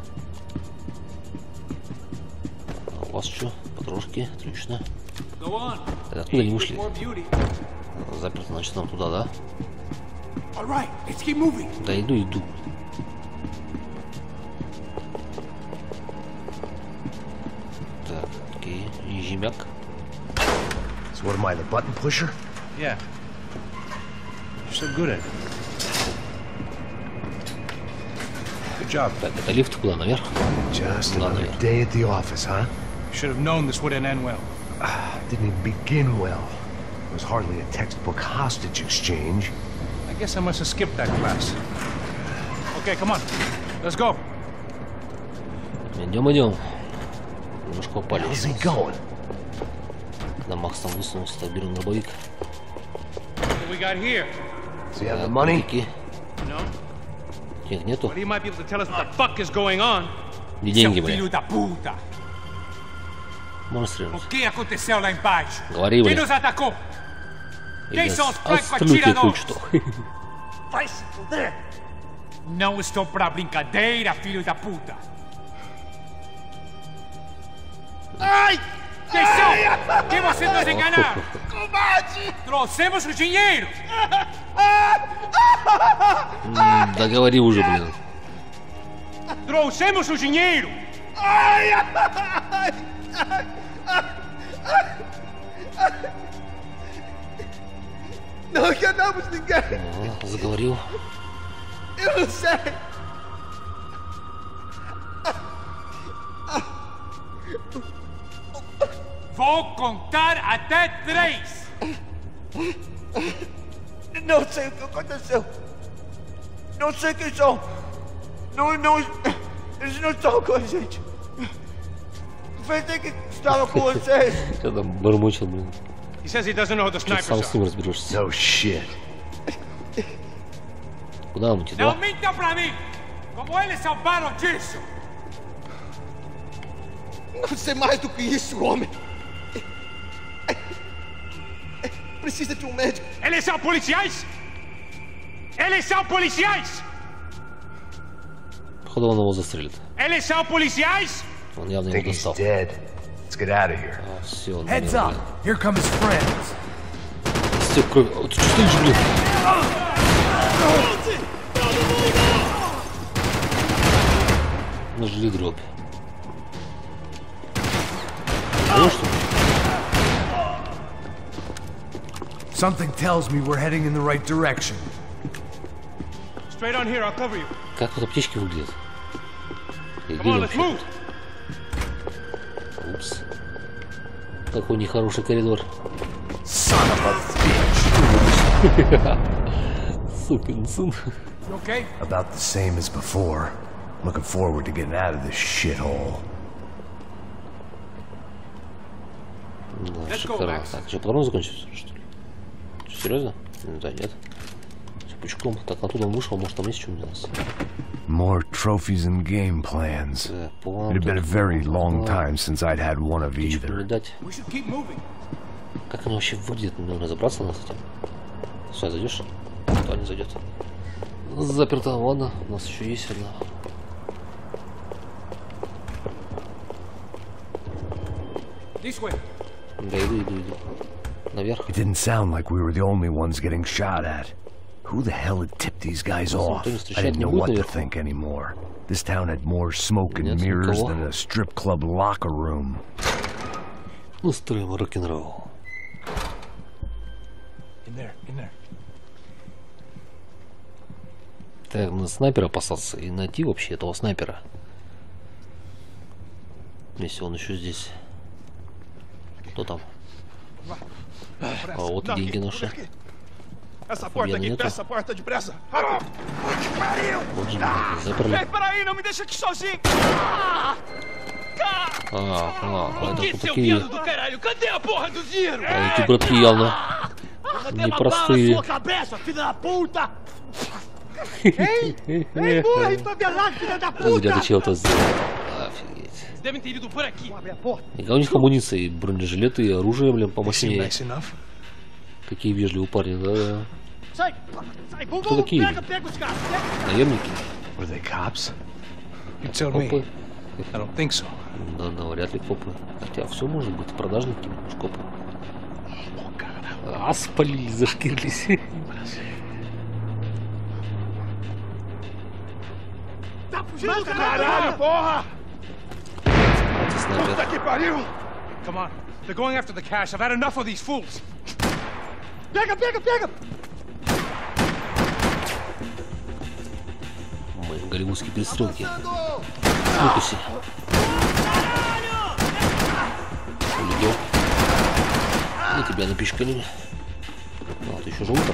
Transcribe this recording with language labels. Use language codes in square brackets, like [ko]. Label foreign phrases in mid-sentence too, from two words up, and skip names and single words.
[ru] А у вас что? Патрушки. Отлично. Так, откуда они вышли? Заперто, значит, нам туда, да? Да, иду. Так, окей. Ежемяк. [en] So what am I, the button pusher? Yeah. You're so good at it. Good job. [ru] Так, это лифт куда? Наверх? [en] Just another day at the office, huh? You should have known this wouldn't end well. Didn't even begin well. It was hardly a textbook hostage exchange. I guess I must have skipped that class. Okay, come on. Let's go. [ru] Идем. Немножко упали. [en] Where's he going? [ru] Когда Макс там высунулся, так берем дробовик. [en] What we got here? Does he have the money? No. [ru] Денег нету. [en] But he might be able to tell us what the fuck is going on. [ru] Где деньги, бля? [pt] Filho da puta! [ru] Можно стрелять. [pt] O que aconteceu lá embaixo? [ru] Говори, [pt] Quem [ru] бля. [pt] nos atacou? Quem são os [ru] Остальные [pt] franco-atiradores? [ru] что? [pt] Vai se fuder! Não estou pra brincadeira, filho da puta! Ai! Quem são? Quem você nos enganaram? Combate! Trouxemos o dinheiro! [ru] Да говори уже, блин. [pt] Trouxemos o dinheiro! Não enganamos ninguém! [ru] Заговорил. [pt] Eu não sei! Vou contar até 3! Não sei o que aconteceu! Não sei quem são! Eles não estão com a gente! Pensei que estava com vocês! [ru] Что там бормочет, блин? [en] He says he doesn't know who the [ru] Что сам [en] snipers [ru] с [en] are. [ru] ним разберешься. [en] No shit. [ru] Куда нам идти, [pt] Não [ru] да? [pt] mintam pra mim! Como eles salvaram disso! Não sei mais do que isso, homem! Precisa de um médico! Eles são policiais! Eles são policiais! [ru] Походу он его застрелит. [pt] Eles são policiais! [ru] Он явно его достал. Все, он [en] Heads up. Here come his friends. [ru] Стек крови. Вот ты что стоишь, блин? Нажали дробь. Ну что? [en] Something tells me we're heading in the right direction. Straight on here, I'll cover you. [ru] Как вот аптечки выглядят? [en] Come on, let's move. [ru] Упс. Какой нехороший коридор. [en] Son of a bitch. [ru] Сукин сын. [en] You okay? About the same as before. Looking forward to getting out of this shithole. [ru] Да, шикарно. Так, что, патрон закончился, что ли? Серьезно? Да, нет. Все пучком. Так, оттуда он вышел, может там есть что-нибудь у нас? [en] More trophies and game plans. It had been a very long time since I'd had one of either. [ru] Как оно вообще выглядит? Нужно разобраться с этим. Сюда зайдешь? Кто не зайдет? Заперто. Ладно, у нас еще есть одна. Да, иду. Наверх. [en] It didn't sound like we were the only ones getting shot at. Who the hell had tipped these guys off? I didn't know what to think anymore. This town had more smoke and mirrors than a strip club locker room. [ru] Устроим рок-н-ролл. [en] In there. [ru] Так, надо снайпера опасаться и найти вообще этого снайпера. Если он еще здесь. Кто там? А вот и деньги наши. [pt] Essa porta aqui, fecha essa porta depressa. [ru] Вот же, заперли. [pt] Peraí, não me deixa aqui sozinho. [ru] Это тут такие... [pt] do caralho, cadê a porra do dinheiro? [ru] Эти братки явно непростые. Зря ты чего-то сделал. Офигеть. И у них амуниция, и бронежилеты, и оружие, блин, помощнее. Какие вежливые парни, да. Кто такие? Наемники? Копы? Да, вряд ли копы. Хотя все может быть, продажники, может, копы. А, спалили, зашкирились. [pt] Caralho, porra! Puta que pariu! [en] Come on, they're going after the cash. I've had enough of these fools. [pt] Pega! [ru] Мои голливудские перестрелки. Фокусе. Улетел. И тебя напичкали. А, ты еще живут там?